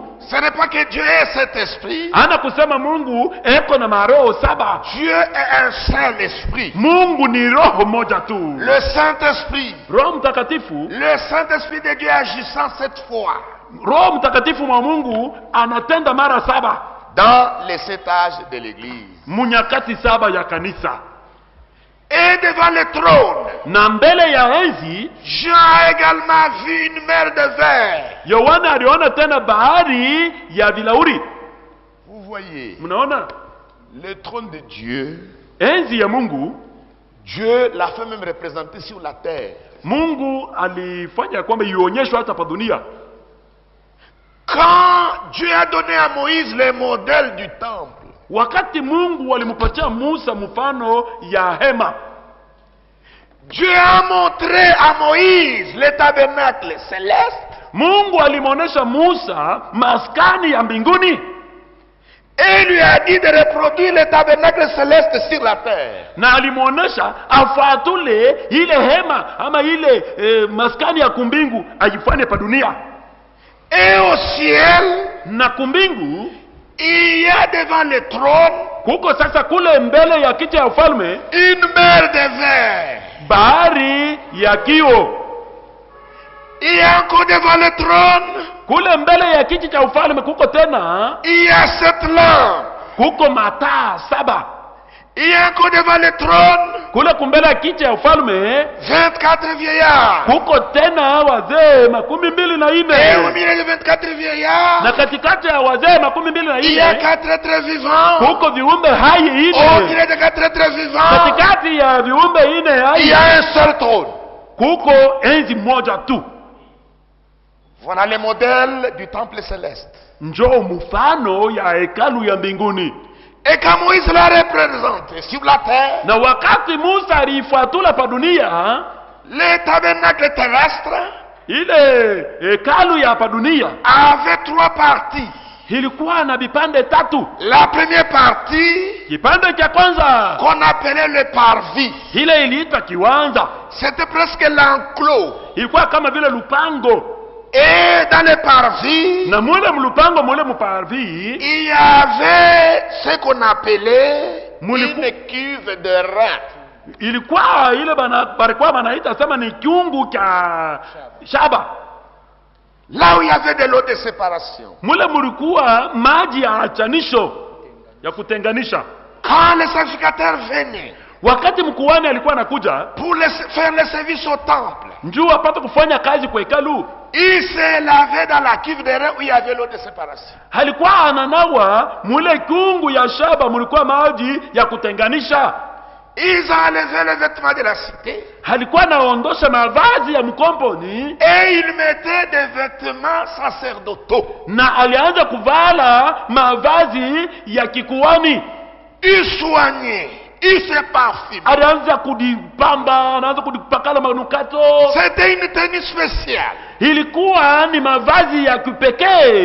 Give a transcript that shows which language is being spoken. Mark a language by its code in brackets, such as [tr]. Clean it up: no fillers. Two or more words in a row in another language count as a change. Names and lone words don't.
[fr] Ce n'est pas que Dieu est cet esprit. [sw] Ana kusema Mungu eko na maroho saba. [fr] Dieu est un seul esprit. [sw] Mungu ni roho moja tu. [fr] Le Saint-Esprit. [sw] Roho Mtakatifu, [fr] Le Saint-Esprit de Dieu agissant 7 fois [sw] Roho Mtakatifu wa Mungu anatenda mara saba [fr] dans les 7 âges de l'Église. [sw] munyakati saba ya kanisa. [fr] Et devant le trône, [sw] Na mbele ya enzi, [fr] Jean a également vu une mer de verre. [sw] Yohana aliona tena bahari ya vilauri. [fr] Vous voyez, [sw] Mnaona [fr] le trône de Dieu, [sw] enzi ya Mungu. [fr] Dieu l'a fait même représenter sur la terre. [sw] Mungu alifanya kwamba ionyeshwe hata pa dunia. [fr] Quand Dieu a donné à Moïse le modèle du temple, [sw] Wakati Mungu alimpatia Musa mfano ya hema, [fr] Dieu a montré à Moïse le tabernacle céleste [sw] Mungu alimwonesha Musa maskani ya mbinguni. [fr] Et il lui a dit de reproduire le tabernacle céleste sur la terre. [sw] na alimuonesha afuatule ile hema ama ile maskani ya kumbingu ajifanye pa dunia. [fr] Et au ciel, [sw] Na kumbingu [fr] il y a devant le trône [sw] kuko sasa kule mbele ya kiti ya ufalme [fr] une mer de verre. [sw] bahari ya kio. [fr] Il y a encore devant le trône, [sw] Kule mbele ya kiti cha ufalme kuko tena [fr] il y a 7 lampes. [sw] kuko mataa 7. [fr] Il y a encore devant le trône [sw] Kule kumbele ya kiti ya ufalme [fr] 24 vieillards. [sw] kuko tena wazee 24. [fr] Et au milieu de 24 vieillards, [sw] Na katikati ya wazee 24 [fr] il y a 4 êtres vivants. [sw] kuko viumbe hai [fr] Au [sw] 4. [fr] milieu de 4 êtres vivants, [sw] Katikati ya viumbe 4 [fr] il y [sw] hai [fr] a un seul trône. [sw] kuko enzi moja tu. [fr] Voilà le modèle du temple céleste. [sw] Njoo mfano ya hekalu ya mbinguni. [fr] Et quand Moïse l'a représenté sur la terre, [sw] Na wakati Musa alifuatula pa dunia, [fr] le tabernacle terrestre [sw] ile hekalu ya pa dunia [fr] avait 3 parties. [sw] ilikuwa na vipande 3. [fr] La première partie, [sw] Kipande cha kwanza [fr] qu'on appelait le parvis, [sw] ile iliitwa kiwanja, [fr] c'était presque l'enclos. [sw] ilikuwa kama vile lupango. [fr] Et dans le parvis, [sw] Na mule mlupango mule muparvi [fr] il y avait ce qu'on appelait [sw] Moulikou. [fr] une cuve de rein. [sw] ilikuwa ile balikuwa banaita sema ni kiungu cha shaba. [fr] Là où il y avait de l'eau de séparation. [sw] Mule mulikuwa maji ya achanisho ya kutenganisha. [fr] Quand les sacrificateurs venaient [sw] Wakati mkuhani alikuwa anakuja [fr] pour faire le service au temple, [sw] njoo apate kufanya kazi kwa hekalu, [fr] il se lavait dans la cuve de rein où il y avait l'eau de séparation. [sw] alikuwa ananawa mule kiungu ya shaba, mulikuwa maji ya kutenganisha. [fr] Ils enlevaient les vêtements de la cité [sw] Alikuwa anaondosha mavazi ya mkomponi [fr] et ils mettaient des vêtements sacerdotaux. [sw] na alianza kuvala mavazi ya kikuhani. [fr] Ils soignaient, ils se parfumaient. [sw] Alianza kudipamba, anaanza kudipakala manukato. [fr] C'était une tenue spéciale [sw] Ilikuwa ni mavazi ya kipekee